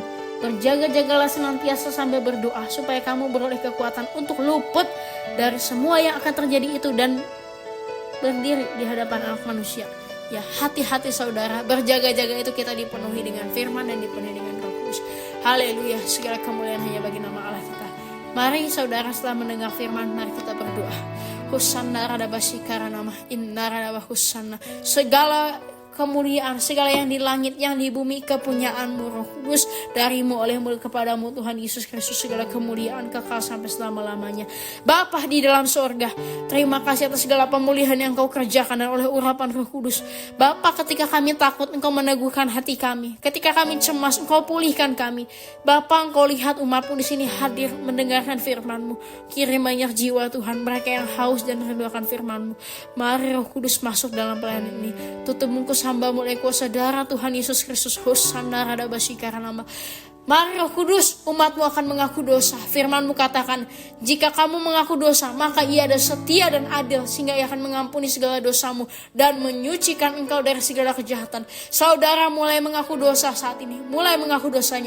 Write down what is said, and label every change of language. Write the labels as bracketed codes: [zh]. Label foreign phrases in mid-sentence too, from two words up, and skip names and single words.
[id] Berjaga-jagalah senantiasa sambil berdoa supaya kamu beroleh kekuatan untuk luput dari semua yang akan terjadi itu dan berdiri di hadapan Anak Manusia. Ya, hati-hati saudara, berjaga-jaga itu kita dipenuhi dengan firman dan dipenuhi dengan Roh Kudus. Haleluya, segala kemuliaan hanya bagi nama Allah kita. Mari saudara, setelah mendengar firman, mari kita berdoa. Hosanna radabasi karanama inna radabah hosanna. Segala kemuliaan, segala yang di langit, yang di bumi, kepunyaanmu Roh Kudus, darimu, olehmu, kepadamu Tuhan Yesus Kristus, segala kemuliaan kekal sampai selama-lamanya. Bapa di dalam sorga, terima kasih atas segala pemulihan yang Engkau kerjakan dan oleh urapan Roh Kudus. Bapa, ketika kami takut, Engkau meneguhkan hati kami. Ketika kami cemas, Engkau pulihkan kami. Bapa, Engkau lihat umat-Mu di sini hadir mendengarkan firman-Mu. Kirim banyak jiwa Tuhan, mereka yang haus dan rindu akan firman-Mu. Mari Roh Kudus masuk dalam pelayanan ini. Tutup bungkus hamba-Mu oleh kuasa darah Tuhan Yesus Kristus. Hosanna radabasi karanama. Mari Roh Kudus, umat-Mu akan mengaku dosa. Firman-Mu katakan, jika kamu mengaku dosa, maka Ia ada setia dan adil, sehingga Ia akan mengampuni segala dosamu dan menyucikan engkau dari segala kejahatan. Saudara mulai mengaku dosa saat ini, mulai mengaku dosanya.